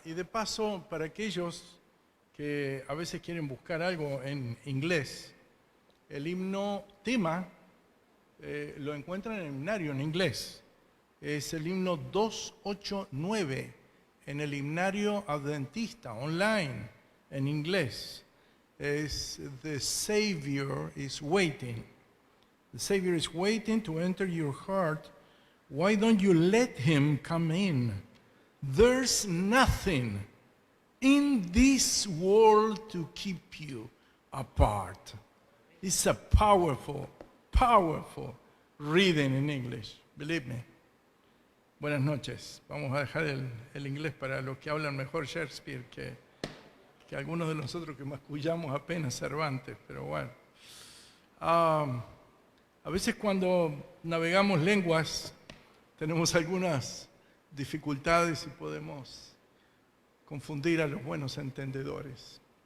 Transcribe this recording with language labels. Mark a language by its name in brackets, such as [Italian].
[Spanish] paso, para aquellos que a veces quieren buscar algo en inglés, el himno tema lo encuentran en el himnario en inglés. Es el himno 289 en el himnario adventista online en inglés. Es The Savior is waiting. [English] The Savior is waiting to enter your heart. Why don't you let him come in? There's nothing in this world to keep you apart. It's a powerful, powerful reading in English. Believe me. Buenas noches. [Spanish] Vamos a dejar el inglés para los que hablan mejor Shakespeare que algunos de nosotros que mascullamos apenas Cervantes, pero bueno. A veces cuando navegamos lenguas tenemos algunas dificultades y podemos confundir a los buenos entendedores.